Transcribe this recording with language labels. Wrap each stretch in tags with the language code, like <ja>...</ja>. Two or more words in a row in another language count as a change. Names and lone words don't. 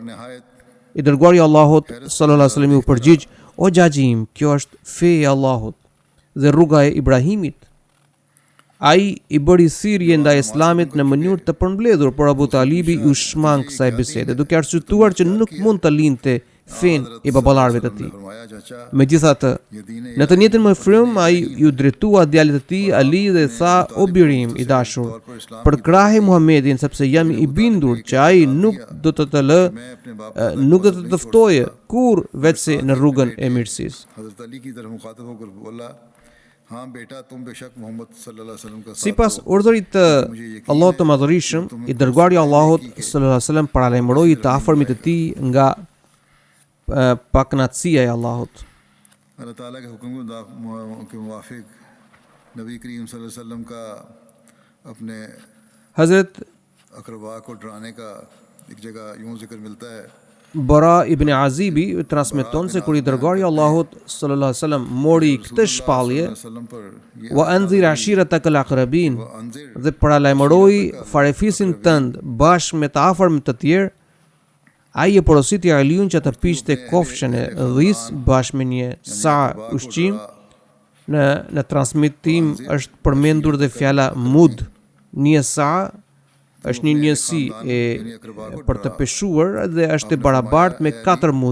<sq>I dërguari I Allahut</sq> <ar>صلى الله عليه وسلم</ar> <sq>u përgjigj: "O xhaxhi im, kjo është feja e Allahut dhe rruga e Ibrahimit." Ai I bëri thirrje ndaj Islamit në mënyrë të përmbledhur, por Abu Talibi u shmang kësaj bisede, duke arsyetuar që nuk mund të linte fen I baballarëve të tij.</sq> <ur>فرمایا چاچا</ur> <sq>Megjithatë,</sq> <ur>یہ دین</ur> <sq>në të njëjtën më frymë ai ju drejtua djalit të tij Ali dhe tha: "O birim I dashur, përkrahi Muhamedit sepse jam I bindur që ai nuk do të të lë,</sq> <ur>میں اپنے باپ</ur> <sq>nuk do të të ftojë kur vetëse në rrugën e mirësisë."</sq> <ur>حضرت علی کی طرف مخاطب ہو کر بولا ہاں بیٹا تم بیشک محمد</ur> <ar>صلی اللہ علیہ وسلم</ar> <ur>کا ساتھ</ur> <sq>Sipas</sq> <ur>हो</ur> <sq>urdhërit të Allahut të Madhërisëm, I dërguari I Allahut</sq> <ar>صلى الله عليه وسلم</ar> <sq>paralajmëroi të afërmit të tij nga pakënaqësia e Allahut.</sq> <ur>اللہ تعالیٰ کے حکم کے موافق نبی کریم</ur> <ar>صلی اللہ علیہ وسلم</ar> <ur>کا اپنے</ur> <sq>Hazrat</sq> <ur>اقربا کو ڈرانے کا ایک جگہ یوں ذکر ملتا ہے</ur> <sq>Bara ibn Azibi transmeton se kur I dërguari I Allahut</sq> <ar>صلى الله عليه وسلم</ar> <sq>mori këtë shpallje,</sq> <ur>وسلم پر یہ</ur> <ar>وأنذر عشيرتك الأقربين,</ar> <ur>अंजिर</ur> <sq>dhe paralajmëroi farefisin tënd bashkë me të afërmit të tjerë, Ai e porositi Aliun që të piqte kofshën e dhis bashkë me një sa ushqim. Në transmetim është përmendur dhe fjala mud. Një sa është një njësi për të peshuar dhe është e barabartë me 4 mud.</sq>